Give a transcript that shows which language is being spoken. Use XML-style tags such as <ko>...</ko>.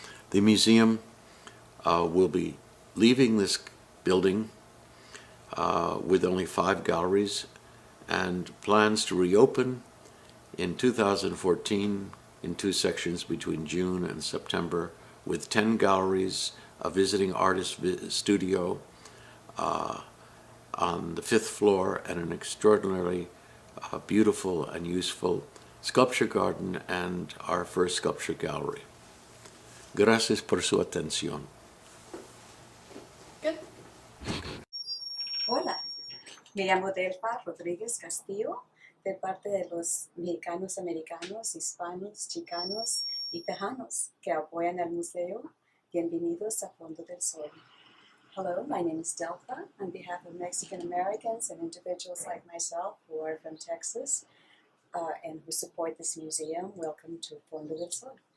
<en>The museum will be leaving this building with only 5 galleries and plans to reopen in 2014 in 2 sections between June and September, with 10 galleries, a visiting artist studio on the 5th floor, and an extraordinarily beautiful and useful sculpture garden and our first sculpture gallery.</en> <es>Gracias por su atención.</es> <en>Good.</en> <es>Hola, me llamo Delfa Rodríguez Castillo, de parte de los mexicanos americanos, hispanos, chicanos y tejanos que apoyan al museo. Bienvenidos a Fondo del Sol.</es> <en>Hello, my name is Delfa. On behalf of Mexican Americans and individuals like myself who are from Texas and who support this museum, welcome to Fondo del Sol.</en>